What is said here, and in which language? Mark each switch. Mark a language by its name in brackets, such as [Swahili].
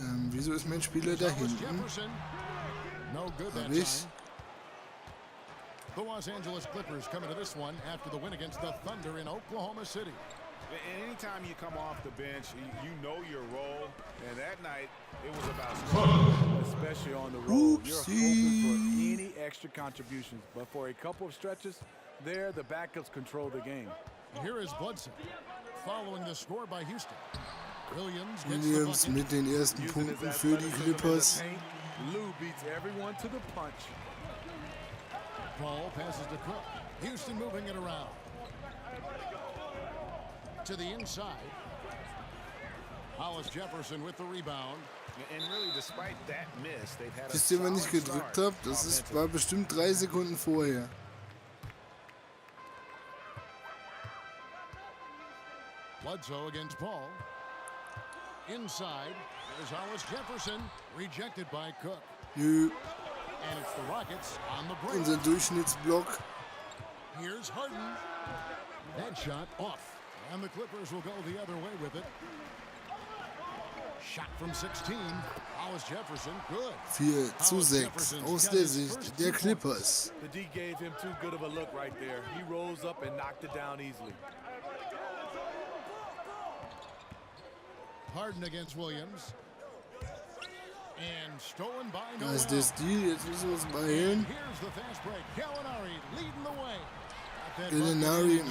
[German] Wieso ist mein Spieler da hinten? Hab ich? [English] The Los Angeles Clippers coming to this one after the win against the Thunder in Oklahoma City. Anytime you come off the bench, you know your role, and that night it was about scoring, especially on the road. You're hoping for any extra contributions, but for a couple of stretches, there the backups control the game. Here is Bledsoe, following the score by Houston. [German] Williams mit den ersten Punkten für die Clippers. [English] Lou beats everyone to the punch. Paul passes to Cook. Houston moving it around. To the inside. Hollis Jefferson with the rebound. And really, despite that miss, they've had a [German] Wisst ihr, wann ich gedrückt habe? Das war bestimmt 3 Sekunden vorher. [English] Bledsoe against Paul. Inside, there's Hollis Jefferson, rejected by Cook. [German] Nö. [English] And it's the Rockets on the break. [German] Unser Durchschnittsblock. [English] Here's Harden. That shot off. And the Clippers will go the other way with it. Shot from 16. Hollis Jefferson, good. [German] 4:6 aus der Sicht der Clippers. [English] The D gave him too good of a look right there. He rose up and knocked it down easily. Harden against Williams. And stolen by [German] Da ist der Stil, jetzt müssen wir uns beeilen. [English] Here's the fast break. Gallinari leading the way.